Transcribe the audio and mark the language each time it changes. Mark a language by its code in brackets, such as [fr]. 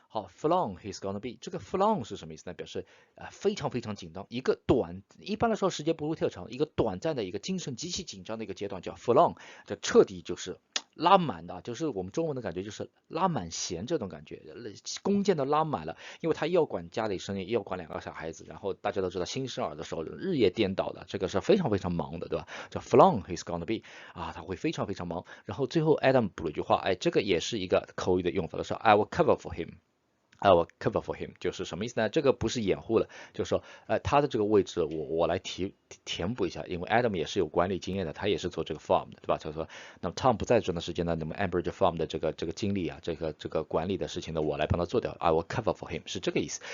[zh] 好 full on he's gonna be， 这个 full on 是什么意思呢？表示非常非常紧张，一个一般来说时间不会特长，一个短暂的一个精神极其紧张的一个阶段叫 full on， 这彻底就是拉满的，就是我们中文的感觉就是拉满弦这种感觉，弓箭都拉满了，因为他又要管家里生意，又要管2个小孩子，然后大家都知道新生儿的时候日夜颠倒的，这个是非常非常忙的，对吧？叫 full on he's gonna be 啊，他会非常非常忙。然后最后 Adam 补了一句话，这个也是一个口语的用法，他说 [en] I will cover for him。 [zh] I will cover for him 就是什么意思呢？这个不是掩护了，就是说，他的这个位置我来填补一下，因为 Adam 也是有管理经验的，他也是做这个 farm 的，对吧？他说，那么 Tom 不在这段时间呢，那么 Ambridge Farm 的这个经理啊，这个管理的事情呢，我来帮他做掉 ， [en] I will cover for him [zh] 是这个意思。